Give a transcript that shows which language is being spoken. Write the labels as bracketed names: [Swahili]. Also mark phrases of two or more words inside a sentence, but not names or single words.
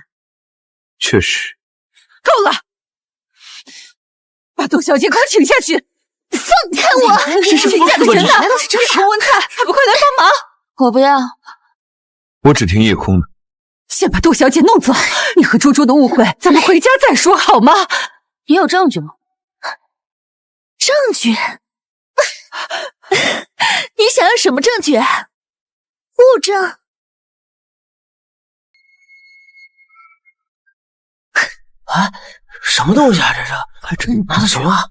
[Chinese] 确實。夠了，把杜小姐给我請下去！放開我！這是誰家的人啊？這是洪文粲，還不快來幫忙！我不要。我只聽夜空的。先把杜小姐弄走，你和豬豬的誤會，咱們回家再說好嗎？你有證據嗎？證據？你想要什麼證據？物證？啊，什麼東西啊？這是還真拿得什麼？